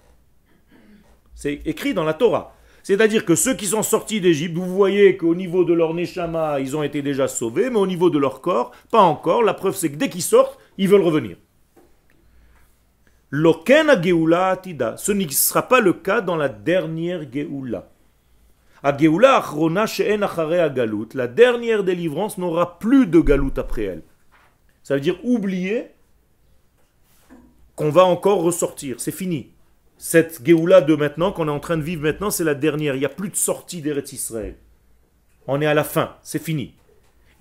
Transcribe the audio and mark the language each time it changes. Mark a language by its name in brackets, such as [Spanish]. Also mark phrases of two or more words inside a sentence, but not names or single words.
[French] C'est écrit dans la Torah. C'est-à-dire que ceux qui sont sortis d'Égypte, vous voyez qu'au niveau de leur neshama, ils ont été déjà sauvés, mais au niveau de leur corps, pas encore. La preuve, c'est que dès qu'ils sortent, ils veulent revenir. [Hebrew] לא כן גאולה עתידה. [French] Ce ne sera pas le cas dans la dernière Geoula. [Hebrew] הגאולה האחרונה שאין אחריה גלות. [French] La dernière délivrance n'aura plus de galut après elle. Ça veut dire oublier qu'on va encore ressortir. C'est fini. Cette Géoula de maintenant, qu'on est en train de vivre maintenant, c'est la dernière. Il n'y a plus de sortie d'Eretz Israël. On est à la fin. C'est fini.